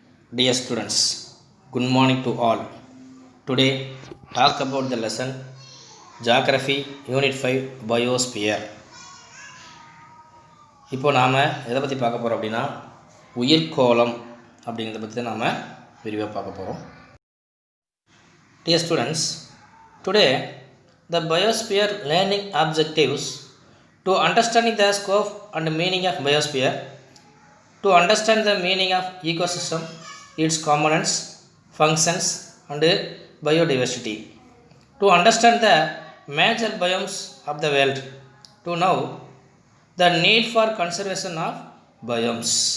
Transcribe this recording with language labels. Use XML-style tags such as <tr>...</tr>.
<en>Dear students, good morning to all. Today, talk about the lesson Geography Unit 5 Biosphere.</en> <ta>இப்போ நாம் எதை பற்றி பார்க்க போகிறோம் அப்படின்னா உயிர்கோளம் அப்படிங்கிறத பற்றி தான் நாம் விரிவாக பார்க்க போகிறோம்.</ta> <en>Dear students, today the Biosphere learning objectives to understanding the scope and meaning of Biosphere, to understand the meaning of ecosystem, its components, functions and biodiversity, to understand the major biomes of the world, to know the need for conservation of biomes.</en>